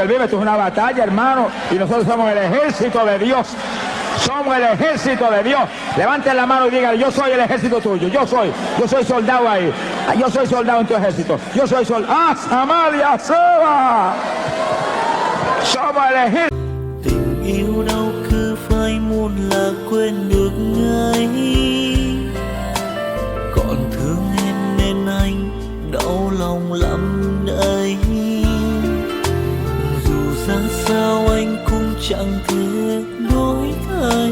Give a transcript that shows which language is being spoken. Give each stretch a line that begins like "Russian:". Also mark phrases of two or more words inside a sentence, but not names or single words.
Spanish: Esto es una batalla, hermano, y nosotros somos el ejército de Dios Somos el ejército de Dios. Levanten la mano y digan, yo soy el ejército tuyo. Yo soy soldado ahí. Yo soy soldado en tu ejército. Yo soy soldado. ¡Ah, Samaria, Seba! Somos el ejército.
Vietnamese: Tình yêu đâu cứ phai muôn là quên được ngay. Còn thương em nên anh đau lòng lắm đây. Dù ra sao anh cũng chẳng thể đổi thay.